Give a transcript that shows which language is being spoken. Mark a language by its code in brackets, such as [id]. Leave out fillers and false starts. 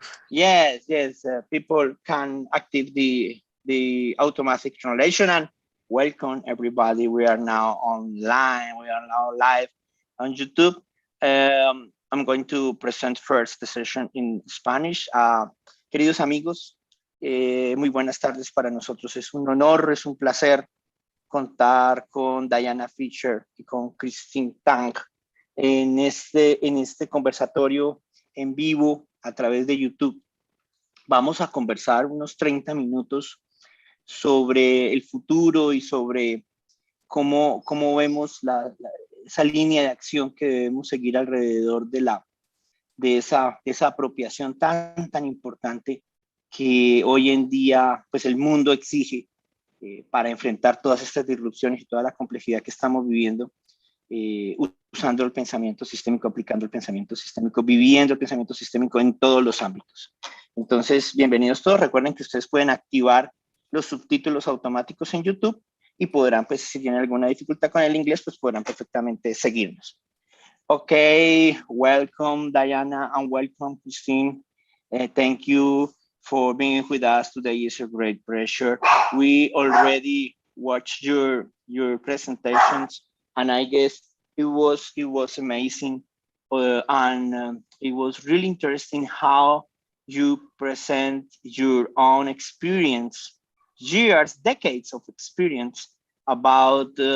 [en] Yes. People can activate the automatic translation, and welcome everybody. We are now online. We are now live on YouTube. I'm going to present first the session in Spanish. [es] Queridos amigos, muy buenas tardes para nosotros. Es un honor, es un placer contar con Diana Fisher y con Chirstine Tang en este conversatorio en vivo a través de YouTube. Vamos a conversar unos 30 minutos sobre el futuro y sobre cómo vemos esa línea de acción que debemos seguir alrededor de esa apropiación tan importante que hoy en día pues el mundo exige para enfrentar todas estas disrupciones y toda la complejidad que estamos viviendo, usando el pensamiento sistémico, aplicando el pensamiento sistémico, viviendo el pensamiento sistémico en todos los ámbitos. Entonces, bienvenidos todos. Recuerden que ustedes pueden activar los subtítulos automáticos en YouTube y podrán, pues, si tienen alguna dificultad con el inglés, pues podrán perfectamente seguirnos. [en] Okay, welcome Diana and welcome Chirstine. Thank you for being with us today. It's a great pleasure. We already watched your presentations, and I guess it was amazing, and it was really interesting how you present your own experience, years, decades of experience about